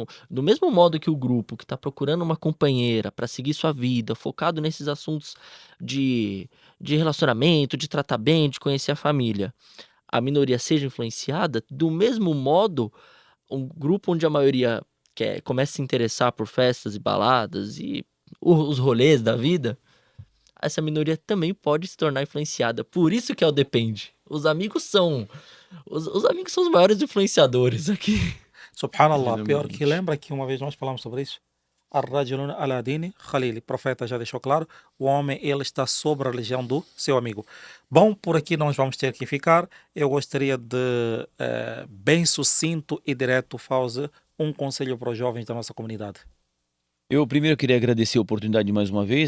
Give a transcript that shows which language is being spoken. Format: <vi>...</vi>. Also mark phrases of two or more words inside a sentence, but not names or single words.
<pt>Do mesmo modo que o grupo que está procurando uma companheira para seguir sua vida, focado nesses assuntos de relacionamento, de tratar bem, de conhecer a família, a minoria seja influenciada, do mesmo modo, um grupo onde a maioria começa a se interessar por festas e baladas e os rolês da vida, essa minoria também pode se tornar influenciada. Por isso que é o depende. Os amigos são os maiores influenciadores aqui. Subhanallah, pior Genuinamente. que lembra que uma vez nós falamos sobre isso?</pt> <ar>الرجل على دين خليله.</ar> <pt>O profeta já deixou claro, o homem ele está sobre a religião do seu amigo. Bom, por aqui nós vamos ter que ficar. Eu gostaria de, bem sucinto e direto, Fauzi, um conselho para os jovens da nossa comunidade. Eu primeiro queria agradecer a oportunidade mais uma vez.</pt>